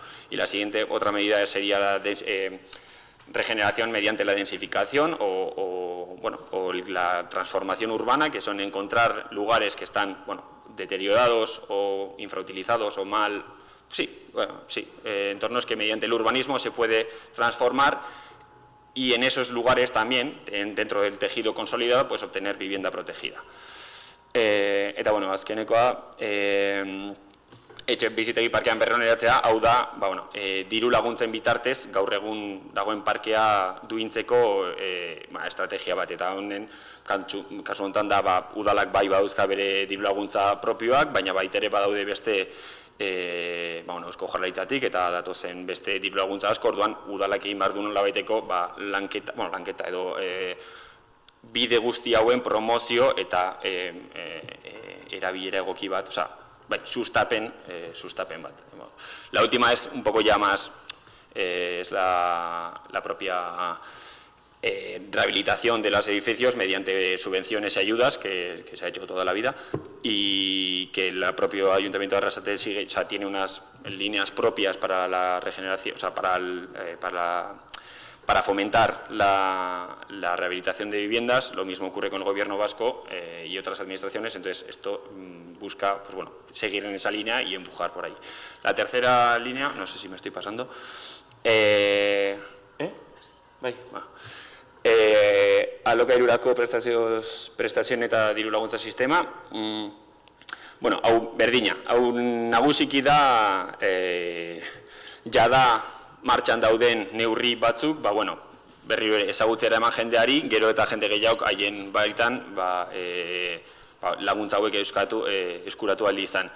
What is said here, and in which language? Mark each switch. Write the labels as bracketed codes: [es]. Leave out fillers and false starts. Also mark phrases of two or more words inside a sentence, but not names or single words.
[es] Y la siguiente, otra medida sería la regeneración mediante la densificación o la transformación urbana, que son encontrar lugares que están deteriorados o infrautilizados o mal, entornos que mediante el urbanismo se puede transformar y en esos lugares también, dentro del tejido consolidado, obtener vivienda protegida. [eu] Eta, azkenekoa, etxebizitegi parkean berroneratzea, hau da, diru laguntzen bitartez, gaur egun dagoen parkea duintzeko estrategia bat, eta honen, kasu honetan da, udalak bai badauzka bere diru laguntza propioak, baina baitere badaude beste Eusko Jaurlaritzatik eta datozen beste diru laguntza asko, orduan udalak egin behar du nolabaiteko lanketa edo bide guzti hauen promozio eta erabilera egoki bat, sustapen bat. [es] La última es un poco ya más, es la propia rehabilitación de los edificios mediante subvenciones y ayudas que se ha hecho toda la vida y que el propio Ayuntamiento de Arrasate tiene unas líneas propias para la regeneración, para fomentar la rehabilitación de viviendas. Lo mismo ocurre con el Gobierno vasco y otras administraciones, entonces esto busca seguir en esa línea y empujar por ahí. La tercera línea, no sé si me estoy pasando, [eu] alokairurako prestazioen eta diru laguntza sistema, hau berdina, hau nagusiki da jada martxan dauden neurri batzuk, berriro ezagutzera eman jendeari, gero eta jende gehiago haien baitan laguntza hauek eskuratu aldi izan.